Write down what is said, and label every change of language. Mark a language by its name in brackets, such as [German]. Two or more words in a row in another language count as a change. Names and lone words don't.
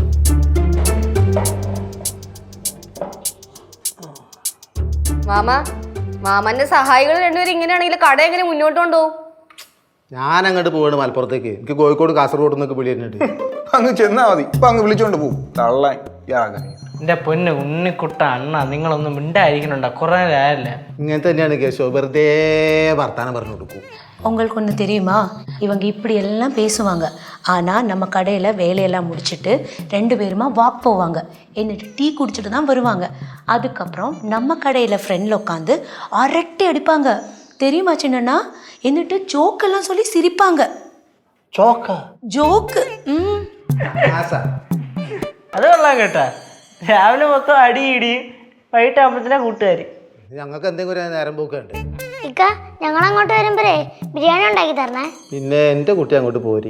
[Malayalam] മാമന്റെ സഹായികൾ രണ്ടുപേരും ഇങ്ങനെയാണെങ്കിൽ കട എങ്ങനെ മുന്നോട്ട് കൊണ്ടുപോകും? ഞാൻ അങ്ങോട്ട് പോവാണ് മലപ്പുറത്തേക്ക്. എനിക്ക് കോഴിക്കോട് കാസർഗോഡ് നിന്നൊക്കെ വിളി തന്നിട്ട്. അങ്ങ് ചെന്നാ മതി. ഇപ്പൊ അങ്ങ് വിളിച്ചോണ്ട് പോകും. തള്ളാൻ എന്റെ പൊന്ന് ഉണ്ണിക്കുട്ട അണ്ണ, നിങ്ങളൊന്നും മിണ്ടായിരിക്കണുണ്ടോ? കുറെ നേരല്ല. ഇങ്ങനെ തന്നെയാണ് കേശോ, വെറുതെ വർത്താനം പറഞ്ഞു കൊടുക്കും. [Tamil] உங்களுக்கு ஒன்று தெரியுமா, இவங்க இப்படி எல்லாம் பேசுவாங்க. ஆனால் நம்ம கடையில் வேலையெல்லாம் முடிச்சுட்டு 2 பேருமா வாக் போவாங்க. എന്നിട്ട് டீ குடிச்சிட்டு தான் வருவாங்க. அதுக்கப்புறம் நம்ம கடையில் ஃப்ரெண்டில் உட்காந்து அரட்டை அடிப்பாங்க. தெரியுமா சின்னண்ணா? എന്നിട്ട് ஜோக்கெல்லாம் சொல்லி சிரிப்பாங்க. [Malayalam] ജോക്ക്. അത് കൊള്ളാം കേട്ടാ. രാവിലെ മൊത്തം അടി ഇടിയും, വൈകിട്ടാകുമ്പത്തിനാ കൂട്ടുകാര്. ഞങ്ങൾക്ക് എന്തെങ്കിലും നേരം പോക്കുണ്ട്. ഞങ്ങൾ അങ്ങോട്ട് വരുമ്പോഴേ ബിരിയാണി ഉണ്ടാക്കി തരണേ. പിന്നെ എൻ്റെ കുട്ടി അങ്ങോട്ട് പോരി.